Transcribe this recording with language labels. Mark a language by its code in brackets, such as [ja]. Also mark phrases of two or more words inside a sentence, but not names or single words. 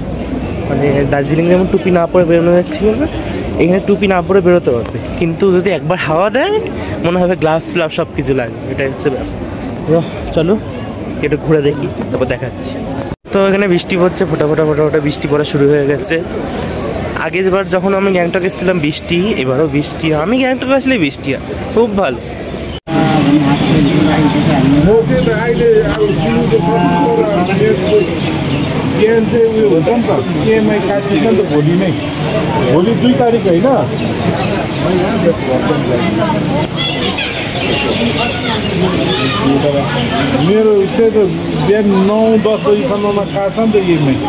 [bn] মানে দার্জিলিং যেমন টুপি না পরে বেরোনো যাচ্ছিল না, এখানে টুপি না পরে বেরোতে পারবে, কিন্তু যদি একবার হাওয়া দেয় মনে হবে গ্লাভস ফ্লাভস সব কিছু লাগবে, এটাই হচ্ছে ব্যাপার। চলো একটু ঘুরে দেখি, তারপর দেখাচ্ছি। তো এখানে বৃষ্টি পড়ছে, ফোটা বৃষ্টি পড়া শুরু হয়ে গেছে। আগেরবার যখন আমি গ্যাংটক এসেছিলাম বৃষ্টি, এবারও বৃষ্টি। আমি গ্যাংটক আসলে বৃষ্টি হয়, খুব ভালো। [ne] भोलि 2 तारिक होइन? मेरो त्यही त बिहान 9-10 बजीसम्ममा काट्छ नि त इएमआई।